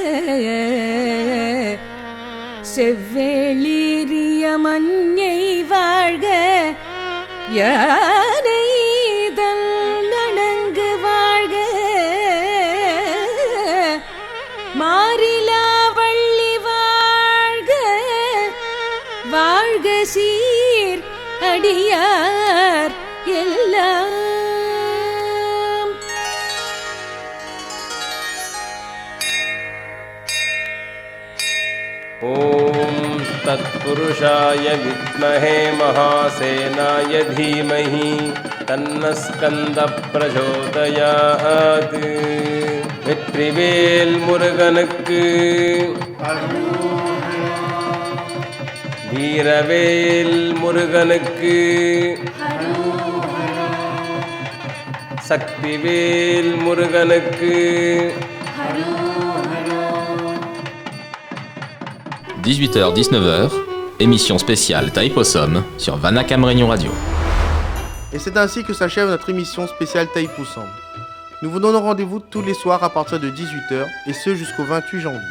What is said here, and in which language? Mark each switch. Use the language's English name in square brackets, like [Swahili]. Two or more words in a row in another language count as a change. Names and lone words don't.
[Tamil] செவ்வேளிரிய மஞ்சை வாழ்க யானை நனங்கு வாழ்க மாறிலா வள்ளி வாழ்க வாழ்க சீர் அடியார் எல்லாம் [Sanskrit] ॐ तत्पुरुषाय विद्महे महासेनाय धीमहि तन्नः स्कन्दः प्रचोदयात् [Tamil] வெற்றிவேல் முருகனுக்கு வீரவேல் முருகனுக்கு சக்திவேல் முருகனுக்கு [French] 18h-19h, émission spéciale Taïpossum sur Vanakam Réunion Radio. Et c'est ainsi que s'achève notre émission spéciale Taïpossum. Nous vous donnons rendez-vous tous les soirs à partir de 18h et ce jusqu'au 28 janvier.